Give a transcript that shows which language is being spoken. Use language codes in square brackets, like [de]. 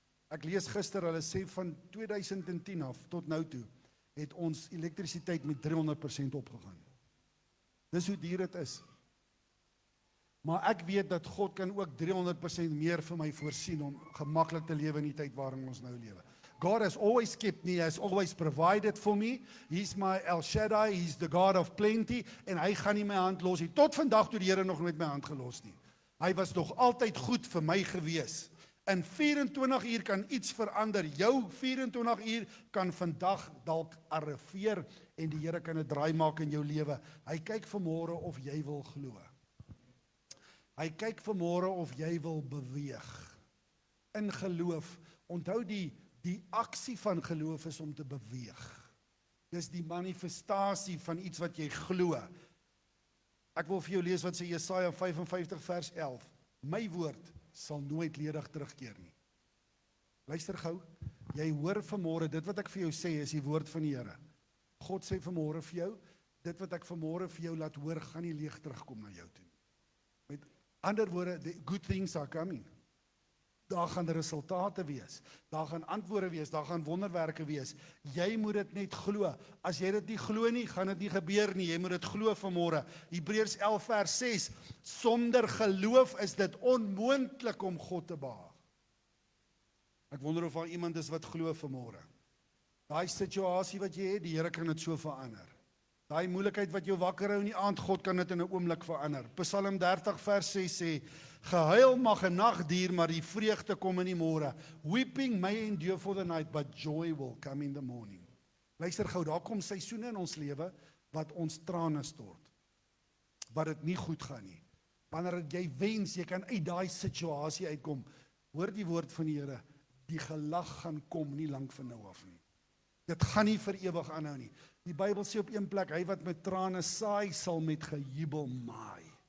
[af] Ek lees gister, hulle sê van 2010 af tot nou toe, het ons elektrisiteit met 300% opgegaan. Dis hoe duur dit is. Maar ek weet dat God kan ook 300% meer vir my voorsien om gemaklik te lewe in die tyd waarin ons nou lewe. [en] God has always kept me, has always provided for me. He's my El Shaddai, he's the God of plenty, [af] en hy gaan nie my hand los nie. Tot vandag toe die Here nog nooit my hand gelos nie. Hy was nog altyd goed vir my gewees. In 24 uur kan iets verander. Jou 24 uur kan vandag dalk arriveer en die Here kan 'n draai maak in jou lewe. Hy kyk vanmôre of jy wil glo. Hy kyk vanmôre of jy wil beweeg. In geloof, onthou die aksie van geloof is om te beweeg. Dis die manifestasie van iets wat jy glo. Ek wil vir jou lees wat sê Jesaja 55 vers 11. My woord sal nooit ledig terugkeer nie. Luister gou, jy hoor vanmôre, dit wat ek vir jou sê is die woord van die Here. God sê vanmôre vir jou, dit wat ek vanmôre vir jou laat hoor, gaan nie leeg terugkom na jou toe. Met ander woorde, [en] the good things are coming. [af] Daar gaan resultate wees, daar gaan antwoorde wees, daar gaan wonderwerke wees. Jy moet dit net glo. As jy dit nie glo nie, gaan dit nie gebeur nie. Jy moet dit glo vanmôre. Hebreërs 11 vers 6, sonder geloof is dit onmoontlik om God te behaag. Ek wonder of daar iemand is wat glo vanmôre. Daai situasie wat jy het, die Here kan dit so verander. Daai moeilikheid wat jou wakker hou in die aand, God kan dit in 'n oomblik verander. Psalm 30 vers 6 sê, gehuil mag 'n nag duur, maar die vreugde kom in die môre. [en] Weeping may endure for the night, but joy will come in the morning. [af] Luister gou, daar kom seisoene in ons lewe wat ons trane stort. Wat dit nie goed gaan nie. Wanneer jy wens, jy kan uit daai situasie uitkom. Hoor die woord van die Here, die gelag gaan kom nie lank van nou af nie. Dit gaan nie vir ewig aanhou nie. Die Bybel sê op een plek, hy wat met trane saai, sal met gejubel maai.